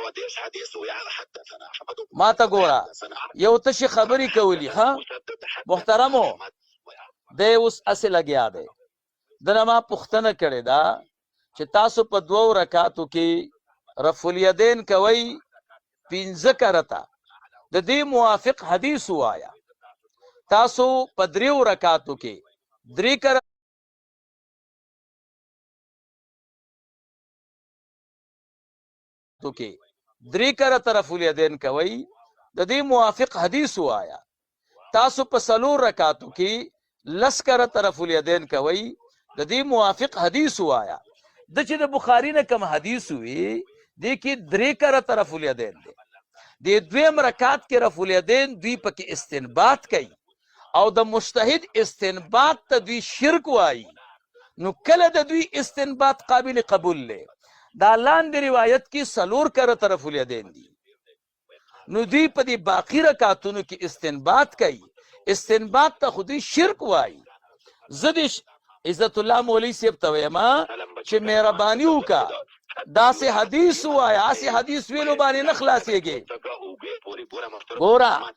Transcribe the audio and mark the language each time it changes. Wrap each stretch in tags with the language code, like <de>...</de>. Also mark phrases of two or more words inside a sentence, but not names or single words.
<ps>ما ته ګوره یو تشي خبري کولی ها محترمو د اوس اصل لګیا دی دنه ما پوښتنه کړې دا چې تاسو په 2 رکعاتو کې رفع الیدین کوي 15 کرتا د دې موافق حدیث وایا تاسو په 3 رکعاتو کې 3 کرتا تو کې 3 کرتا رفع الیدین کوي د دې موافق حدیث وایا تاسو په 4 رکعاتو کې 10 کرتا رفع الیدین کوي د دې موافق حدیث وایا د چې د بخاری نه کوم حدیث وی دیکھیے 3 کرتا رفع الیدین دی دویم رکعت کې رفع الیدین دوی پکې استنباط کوي او د مجتهد استنباط ته دوی شرک وایي نو کله د دوی استنباط قابل قبول لې دا لاندې روایت کې څلور کرته رفع الیدین دي نو دوی په دې باقی رکعتونو کې استنباط کوي استنباط ته خو دوی شرک وایي زه د عزت الله مولوي صاحب ته وایم چې مهرباني وکړه داسې حدیث ووایه هسې حدیث ویلو باندې نه خلاصېږي ګوره</ps>